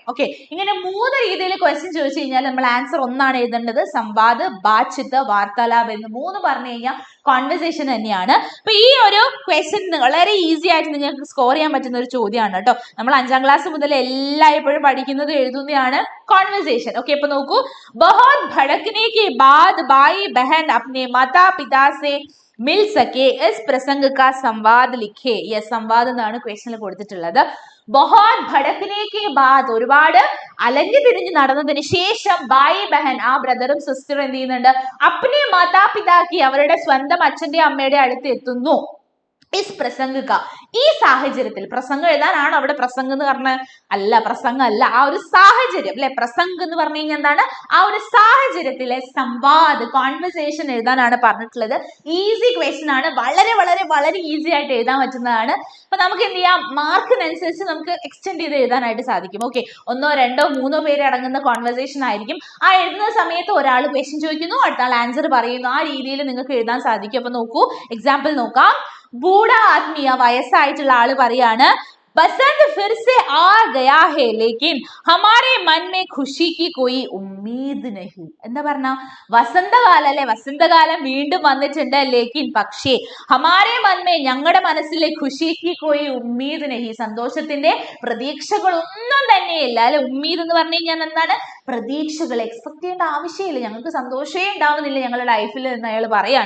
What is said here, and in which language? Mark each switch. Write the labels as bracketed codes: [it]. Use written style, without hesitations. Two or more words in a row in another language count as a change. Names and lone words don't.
[ml] ഓക്കെ, ഇങ്ങനെ 3 രീതിയിൽ ക്വസ്റ്റ്യൻ ചോദിച്ചു കഴിഞ്ഞാൽ നമ്മൾ ആൻസർ ഒന്നാണ് എഴുതേണ്ടത്. [hi] संवाद, बातचीत, वार्तालाप [ml] എന്ന് 3 പറഞ്ഞു കഴിഞ്ഞാൽ കോൺവെർസേഷൻ തന്നെയാണ്. അപ്പൊ ഈ ഒരു ക്വസ്റ്റ്യൻ വളരെ ഈസി ആയിട്ട് നിങ്ങൾക്ക് സ്കോർ ചെയ്യാൻ പറ്റുന്ന ഒരു ചോദ്യമാണ് കേട്ടോ. നമ്മൾ 5ാം ക്ലാസ് മുതൽ എല്ലായ്പ്പോഴും പഠിക്കുന്നത് എഴുതുന്നതാണ് കോൺവെർസേഷൻ. ഓക്കെ, അപ്പൊ നോക്കൂ, [hi] बहुत भड़कने के बाद भाई बहन अपने माता पिता से मिल सके इस प्रसंग का संवाद लिखे. [ml] ये സംവാദം എന്നാണ് ക്വസ്റ്റ്യനിൽ കൊടുത്തിട്ടുള്ളത്. [hi] बहुत भड़कने के बाद, [ml] ഒരുപാട് അലഞ്ഞു തിരിഞ്ഞു നടന്നതിന് ശേഷം [hi] भाई बहन, [ml] ആ ബ്രദറും സിസ്റ്ററും എന്ത് ചെയ്യുന്നുണ്ട്, [hi] अपने मातापिता की, [ml] അവരുടെ സ്വന്തം അച്ഛന്റെ അമ്മയുടെ അടുത്ത് എത്തുന്നു. [hi] इस प्रसंग का, [ml] ഈ സാഹചര്യത്തിൽ, പ്രസംഗം എഴുതാനാണ് അവിടെ പ്രസംഗം എന്ന് പറഞ്ഞ അല്ല, പ്രസംഗം അല്ല, ആ ഒരു സാഹചര്യം അല്ലെ. പ്രസംഗം എന്ന് പറഞ്ഞു കഴിഞ്ഞാൽ എന്താണ്, ആ ഒരു സാഹചര്യത്തിലെ സംവാദ്, കോൺവെർസേഷൻ എഴുതാനാണ് പറഞ്ഞിട്ടുള്ളത്. ഈസി ക്വസ്റ്റ്യൻ ആണ്, വളരെ വളരെ വളരെ ഈസി ആയിട്ട് എഴുതാൻ പറ്റുന്നതാണ്. അപ്പൊ നമുക്ക് എന്ത് ചെയ്യാം, മാർക്കിനനുസരിച്ച് നമുക്ക് എക്സ്റ്റെൻഡ് ചെയ്ത് എഴുതാനായിട്ട് സാധിക്കും. ഓക്കെ, 1, 2, 3 പേര് അടങ്ങുന്ന കോൺവെർസേഷൻ ആയിരിക്കും. ആ എഴുതുന്ന സമയത്ത് ഒരാൾ ക്വസ്റ്റ്യൻ ചോദിക്കുന്നു, അടുത്ത ആൾ ആൻസർ പറയുന്നു, ആ രീതിയിൽ നിങ്ങൾക്ക് എഴുതാൻ സാധിക്കും. അപ്പൊ നോക്കൂ, എക്സാമ്പിൾ നോക്കാം. [hi] बूढ़ा आदमी, [ml] വയസ്സായിട്ടുള്ള ആള് പറയാണ്, [hi] बसंत फिर से आ गया है लेकिन हमारे मन में खुशी की कोई उम्मीद नहीं. [ml] എന്താ പറഞ്ഞ, വസന്തകാലം അല്ലെ, വസന്തകാലം വീണ്ടും വന്നിട്ടുണ്ട്, ലേക്കിൻ പക്ഷേ [hi] हमारे मन में, [ml] ഞങ്ങളുടെ മനസ്സിലെ [hi] ख़ुशी की कोई उम्मीद नहीं, [ml] സന്തോഷത്തിന്റെ പ്രതീക്ഷകളൊന്നും തന്നെയില്ല അല്ലെ. ഉമ്മീദ് എന്ന് പറഞ്ഞു കഴിഞ്ഞാൽ എന്താണ്, പ്രതീക്ഷകൾ, എക്സ്പെക്ട് ചെയ്യേണ്ട ആവശ്യമില്ല, ഞങ്ങൾക്ക് സന്തോഷമേ ഉണ്ടാവുന്നില്ല ഞങ്ങളുടെ ലൈഫിൽ എന്ന് അയാൾ പറയാണ്.